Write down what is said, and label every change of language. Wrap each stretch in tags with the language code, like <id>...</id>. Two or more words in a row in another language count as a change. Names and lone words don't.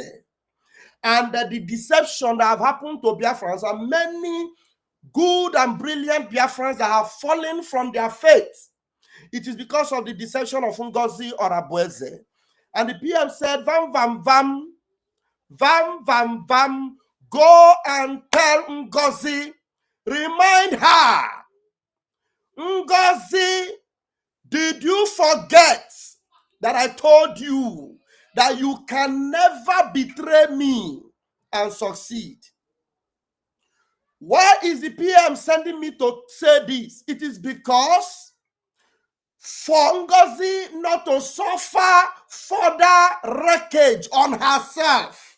<en>And the deception that have happened to Biafrans, and many good and brilliant Biafrans that have fallen from their faith, it is because of the deception of Ngozi or Abueze. And the PM said, vam, vam, vam, vam, vam, vam, go and tell Ngozi, remind her, Ngozi, did you forget that I told you that you can never betray me and succeed? Why is the PM sending me to say this? It is because for Ngozi not to suffer further wreckage on herself.</en>